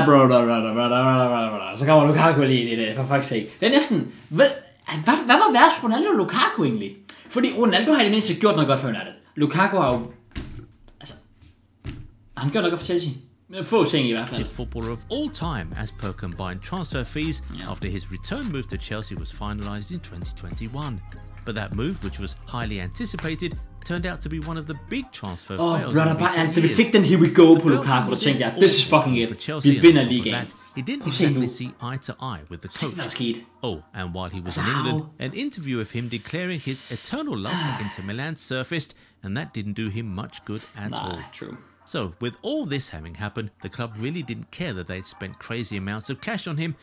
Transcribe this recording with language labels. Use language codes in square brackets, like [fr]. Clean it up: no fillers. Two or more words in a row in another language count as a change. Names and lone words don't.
[da] Så kommer Lukaku lige i det, [en] for fuck's sake. [da] Det er næsten... Hvad var værst Ronaldo og Lukaku egentlig? Fordi Ronaldo har i det mindste gjort noget godt for United. Lukaku har jo... Altså... Han gjort noget godt for Chelsea. Få ting i hvert fald. [en] Footballer of all time as per combined transfer fees after his return move to Chelsea was finalized in 2021. But that move, which was highly anticipated, turned out to be one of the big transfer fails. [da] Da vi fik den [en] here we go [da] på Lukaku, der tænkte jeg, [en] this is fucking it. [da] Vi vinder ligaen. [en] He didn't exactly see eye to eye with the coach. Oh, and while he was in England, an interview of him declaring his eternal love for Inter Milan surfaced, and that didn't do him much good at all. True. So, with all this having happened, the club really didn't care that they'd spent crazy amounts of cash on him.